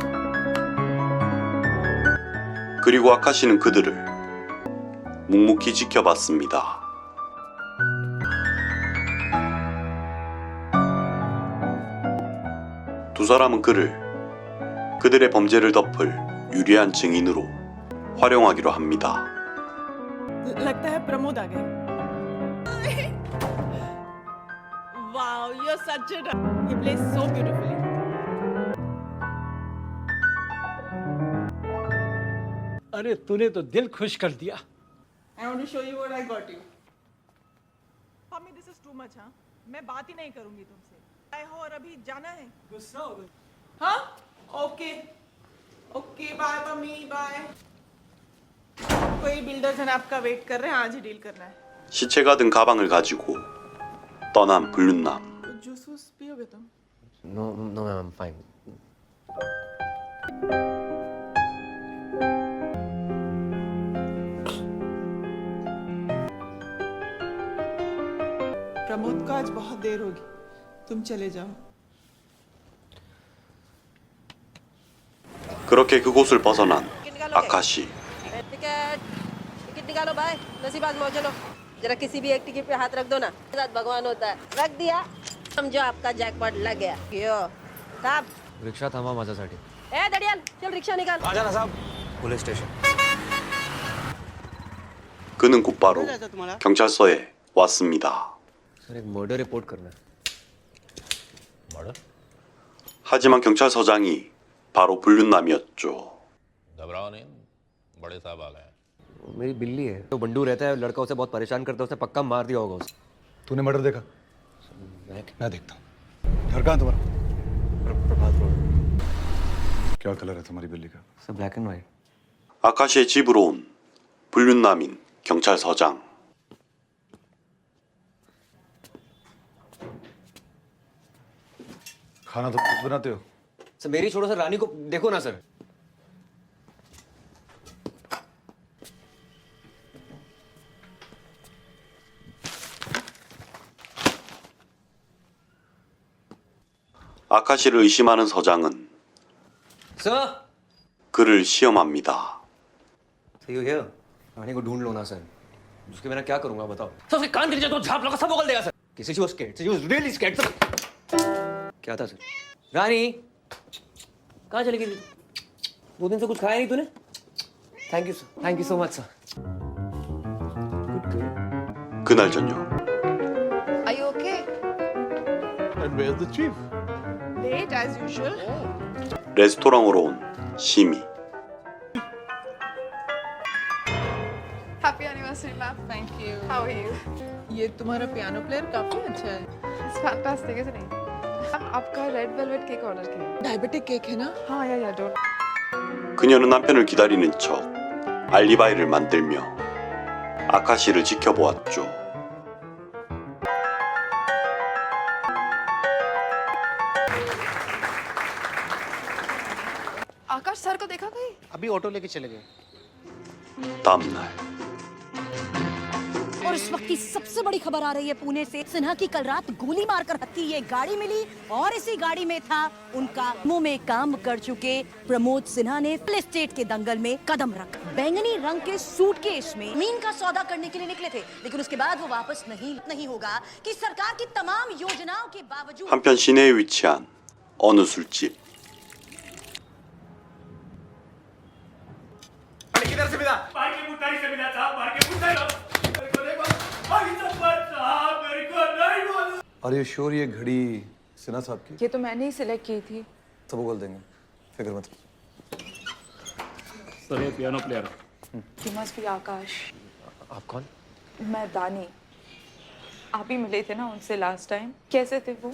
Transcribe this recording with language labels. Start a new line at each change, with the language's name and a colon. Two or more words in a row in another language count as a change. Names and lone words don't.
Korean: 그리고 아카시는 그들을 묵묵히 지켜봤습니다. 두 사람은 그들의 범죄를 덮을 유리한 증인으로 활용하기로 합니다.
Hindi: लगता है प्रमोद आ गए.
English: Wow, you're such a. He plays so beautifully.
Hindi: अरे तूने तो दिल खुश कर दिया.
English: I want to show you what I got you. मम्मी, this is too much,
Hindi: हाँ? मैं बात ही नहीं करूंगी तुमसे. आए हो और अभी जाना है. गुस्सा हो गई.
English: हाँ? okay. okay, bye mummy, bye.
Hindi: कोई बिल्डर्स हैं आपका वेट कर रहे हैं, आज ही डील करना है.
Korean: 시체가 든 가방을 가지고 떠난 불륜남.
Hindi: जूस वूस पियोगे तुम?
English: No, no, ma'am, I'm fine.
Hindi: प्रमोद को आज बहुत देर होगी. तुम चले जाओ.
Korean: 그렇게 그곳을 벗어난 아카시.
Hindi: टिकट निकालो भाई, नसीब आजमाओ. चलो जरा किसी भी एक टिकट पे हाथ रख दो ना. साथ भगवान होता है. रख दिया, समझो आपका जैकपॉट लग गया. क्यों साहब?
Marathi: रिक्षा थांबा माझ्यासाठी.
Hindi: ए दड़ियाल, चल रिक्शा निकाल.
English: police station.
Korean: 그는 곧바로 경찰서에 왔습니다.
Hindi: सर एक
English: murder report
Hindi: करना है.
Korean: 하지만 경찰서장이 바로 불륜남이었죠.
Hindi: घबराओ नहीं, बड़े साहब आ गए. वो मेरी बिल्ली है. तो बंडू रहता है, लड़का उसे बहुत परेशान करता है, उसने पक्का मार दिया होगा उसे. तूने मर्डर देखा? मैं देखता हूँ. घर कहाँ तुम्हारा? प्रभात रोड. क्या कलर है तुम्हारी बिल्ली का?
English: sir black and white.
Korean: 아카시의 집으로 온 불륜남인 경찰서장.
Hindi: खाना तो खुद बनाते हो? सर मेरी छोड़ो सर, रानी को देखो ना सर.
Korean: 아카시를 의심하는 서장은
Hindi: सर
Korean: 그를 시험합니다.
Hindi: सही हो गया. रानी को ढूंढ लो ना सर. उसके बिना क्या करूंगा बताओ. सर उसके कान गिर जाए तो झाप लगा सब उगल देगा सर.
English: किसी was scared. She was really scared सर.
Hindi: क्या था सर? रानी कहाँ चली गई? 2 दिन से कुछ खाया नहीं तूने?
English: thank you sir. thank you so much sir.
Korean: 그날 저녁
English: Are you okay? And where's the chief? Late as usual.
Korean: 레스토랑으로 온 시미.
English: Happy anniversary, ma'am. Thank you. How are you?
Hindi: ये तुम्हारा
English: piano player
Hindi: काफी अच्छा है.
English: It's fantastic, isn't it?
Hindi: मैम आपका
English: red velvet cake order
Hindi: किया.
English: diabetic cake
Hindi: है ना? हाँ या डोंट.
Korean: 그녀는 남편을 기다리는 척 알리바이를 만들며 아카시를 지켜보았죠.
Hindi: आकाश सर को देखा कहीं? अभी ऑटो लेके चले गए.
Korean: 다음 날
Hindi: और इस वक्त की सबसे बड़ी खबर आ रही है पुणे से. सिन्हा की कल रात गोली मारकर हत्या ये गाड़ी मिली और इसी गाड़ी में था उनका मुंह में काम कर चुके प्रमोद सिन्हा ने रियल एस्टेट के दंगल में कदम रखा. बैंगनी रंग के सूटकेस में मीन का सौदा करने के लिए निकले थे, लेकिन उसके बाद वो वापस नहीं होगा कि सरकार की तमाम योजनाओं के बावजूद.
Korean: 한편 시내에 위치한 어느 술집.
English: Are you sure
Hindi: ये घड़ी सिन्हा साहब की? ये तो मैंने ही सिलेक्ट की थी. सब बोल देंगे. फिक्र मत. सर ये
English: piano player. You must be आकाश.
Hindi: आप कौन? मैं दानी. आप ही मिले थे ना उनसे
English: last time.
Hindi: कैसे थे वो?